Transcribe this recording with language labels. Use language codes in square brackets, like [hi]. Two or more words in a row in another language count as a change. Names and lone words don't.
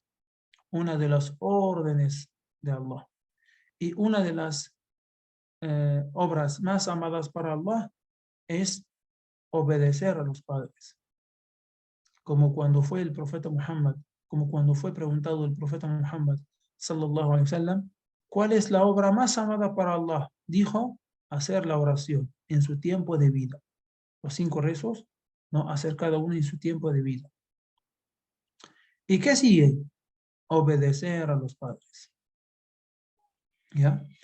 [es] Una de las órdenes de Allah. Y una de las obras más amadas para Allah es obedecer a los padres. Como cuando fue el profeta Muhammad, como cuando fue preguntado el profeta Muhammad, [ar] صلى الله عليه وسلم, [es] ¿cuál es la obra más amada para Allah? Dijo, hacer la oración en su tiempo de vida. Los 5 rezos, no, hacer cada uno en su tiempo de vida. ¿Y qué sigue? Obedecer a los padres. ¿Ya?